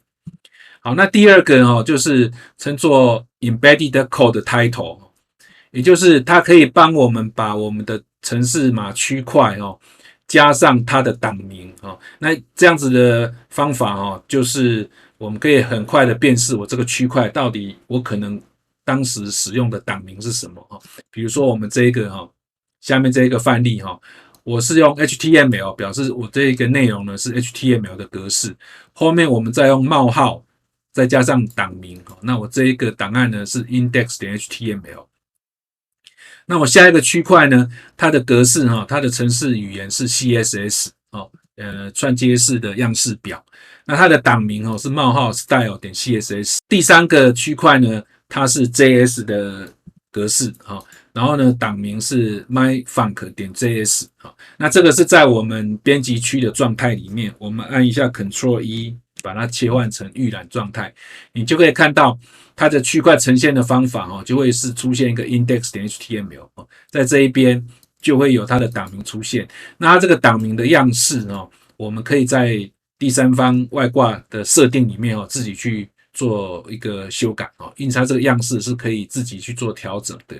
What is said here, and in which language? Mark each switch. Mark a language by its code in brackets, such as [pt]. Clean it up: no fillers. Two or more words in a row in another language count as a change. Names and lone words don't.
[zh] 好，那第二個就是稱作 [en] Embedded Code Title， [zh] 也就是它可以幫我們把我們的程式碼區塊加上它的檔名。那這樣子的方法就是我們可以很快的辨識我這個區塊到底我可能當時使用的檔名是什麼。比如說我們這一個下面这一個範例我是用 HTML 表示我這一個內容呢是 HTML 的格式，後面我們再用冒號再加上檔名，那我這一個檔案呢是 index.html。那我下一個區塊呢，它的格式它的程式語言是 CSS 串接式的樣式表。那它的檔名是冒號 style.css。第三個區塊呢，它是 JS 的格式然後呢，檔名是 myfunk.js。那這個是在我們編輯區的狀態裡面，我們按一下 Ctrl+E， 把它切換成預覽狀態，你就可以看到它的區塊呈現的方法就會是出現一個 index.html， 在這一邊就會有它的檔名出現。那它這個檔名的樣式我們可以在第三方外掛的設定裡面自己去做一個修改因此它这個樣式是可以自己去做調整的。